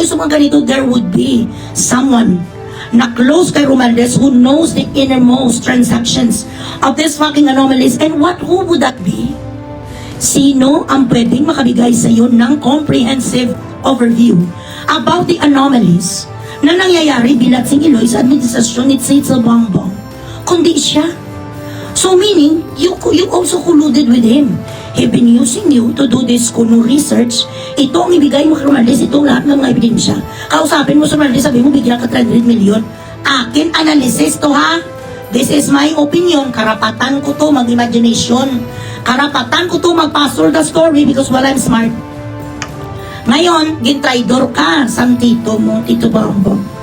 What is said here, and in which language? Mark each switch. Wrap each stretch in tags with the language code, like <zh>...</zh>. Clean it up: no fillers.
<tl>Kaya sa mga ganito,</tl> <en>there would be someone na close kay Romualdez who knows the innermost transactions of these fucking anomalies. And who would that be?</en> <tl>Sino ang pwedeng makabigay sa iyo ng</tl> <en>comprehensive overview about the anomalies</en> <tl>na nangyayari Bilatsing Iloy sa administrasyon ni Cecil Bongbong, kundi siya.</tl> <en>So meaning, you also colluded with him. He been using you to do this kuno research.</en> <tl>Ito ang ibigay mo kay Romualdez, itong lahat ng mga ebidensya. Kausapin mo sa Romualdez, sabi mo bigyan ka 300 million. Akin analysis to ha.</tl> <en>This is my opinion.</en> <tl>Karapatan ko to mag-imagination. Karapatan ko to mag-pastor</tl> <en>the story because while I'm smart.</en> <tl>Ngayon, gintraidor ka sa tito mo, Tito Bongbong.</tl>